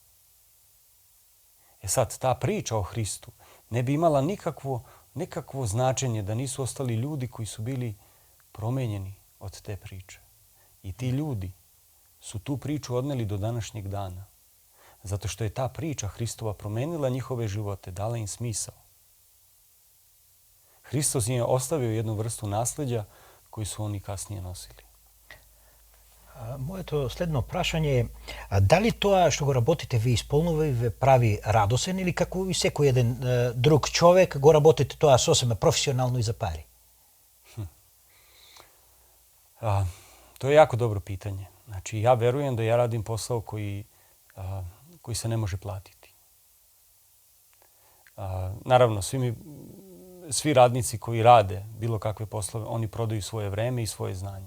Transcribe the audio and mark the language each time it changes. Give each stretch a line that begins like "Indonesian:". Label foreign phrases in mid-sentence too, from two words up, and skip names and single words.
Serbian: Sad, ta priča o Hristu ne bi imala nikakvo značenje da nisu ostali ljudi koji su bili promenjeni od te priče. I ti ljudi su tu priču odneli do današnjeg dana. Zato što je ta priča Hristova promenila njihove živote, dala im smisao. Hristos im je ostavio jednu vrstu nasljeđa koju su oni kasnije nosili.
Macedonian: Моето следно прашање е, дали тоа што го работите ви исполнува и ве прави радосен или како и секој еден друг човек го работите тоа сосема професионално и за пари?
Serbian: To je jako dobro pitanje. Znači, ja verujem da ja radim posao koji se ne može platiti. Naravno, svi radnici koji rade bilo kakve poslove, oni prodaju svoje vreme i svoje znanje.